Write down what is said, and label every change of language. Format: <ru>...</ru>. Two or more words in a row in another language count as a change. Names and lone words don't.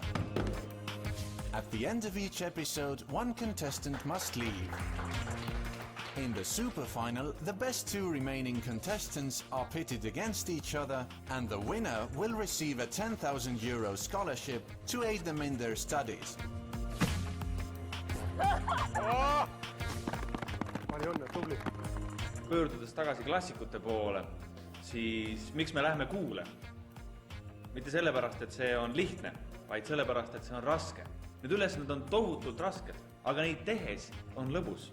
<en>At the end of each episode, one contestant must leave. In the super final, the best two remaining contestants are pitted against each other, and the winner will receive a €10,000 scholarship to aid them in their studies.</en> <et>Pöördudes tagasi klassikute poole, siis miks me läheme kuule? Mitte sellepärast, et see on lihtne, vaid sellepärast, et see on raske. Need ülesanded on tohutult rasked, aga neid tehes on lõbus.</et>